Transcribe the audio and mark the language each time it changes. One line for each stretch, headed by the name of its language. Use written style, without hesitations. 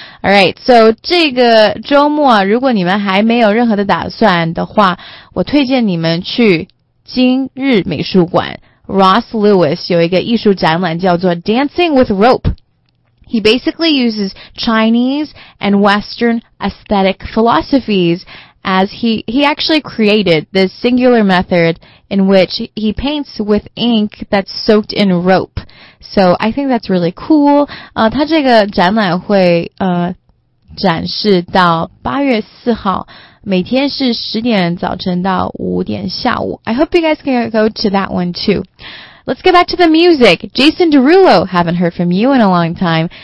English: Alright, so
Chinese: 这个周末如果你们还没有任何的打算的话，我推荐你们去今日美术馆 Ross Lewis 有一个艺术展览叫做 Dancing with Rope.
English: He basically uses Chinese and Western aesthetic philosophiesAs he actually created this singular method in which he paints with ink that's soaked in rope. So I think that's really cool.
Chinese: 他这个展览会展示到8月4号，每天是10点早晨到5点下午。
English: I hope you guys can go to that one too. Let's get back to the music. Jason Derulo, haven't heard from you in a long time.